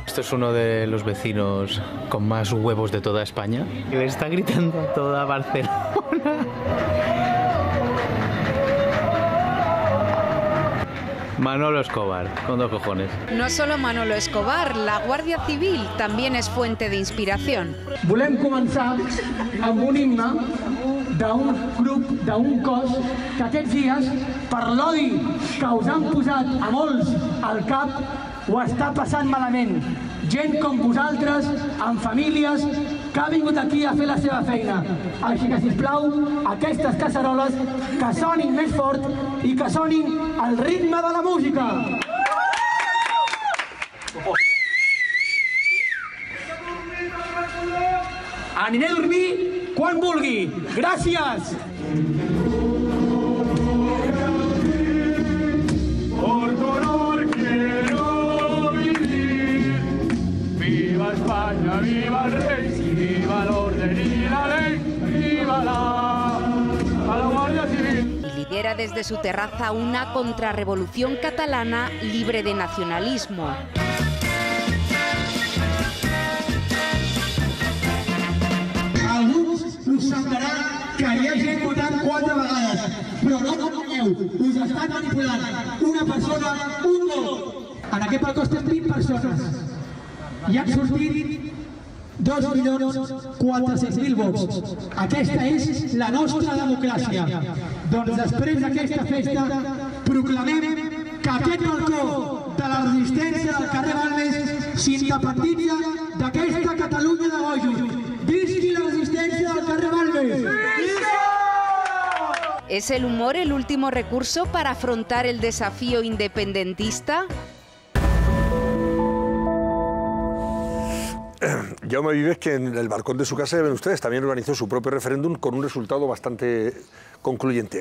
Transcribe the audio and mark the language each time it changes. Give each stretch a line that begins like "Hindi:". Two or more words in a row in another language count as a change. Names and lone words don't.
Spanish: Esto es uno de los vecinos con más huevos de toda España. Le está gritando a toda Barcelona. Manolo Escobar, con 2 cojones. No solo Manolo Escobar, la Guardia Civil también es fuente de inspiración.
Catalan: Volem començar amb un himne d'un grup, d'un cos que aquests dies, per l'odi que us han posat a molts al cap, ho està passant malament. Gent com vosaltres, amb famílies, que ha vingut aquí a fer la seva feina. Així que, sisplau, aquestes casseroles que sonin més fort i que sonin al ritme de la música. Aniré a dormir quan vulgui. Gràcies!
Spanish: Por color quiero vivir. Viva España, viva el rey, viva el orden y la ley, viva a la Guardia Civil. Y lidera desde su terraza una contrarrevolución catalana libre de nacionalismo.
Catalan: Alguns us semblarà que hi ha gent votant 4 vegades, però no enganyeu, us estan manipulant. Una persona, un vot. En aquest balcó estem 20 persones i han sortit 2.400.000 vots. Aquesta és la nostra democràcia. Doncs després d'aquesta festa proclamem que aquest balcó de la resistència del carrer Balmes s'independitza d'aquesta Catalunya de bojos. ¡Visqui la resistencia del carrer Balmes!
Spanish: ¿Es el humor el último recurso para afrontar el desafío independentista? Jaume Vives, que en el balcón de su casa, ya ven ustedes, también organizó su propio referéndum con un resultado bastante concluyente.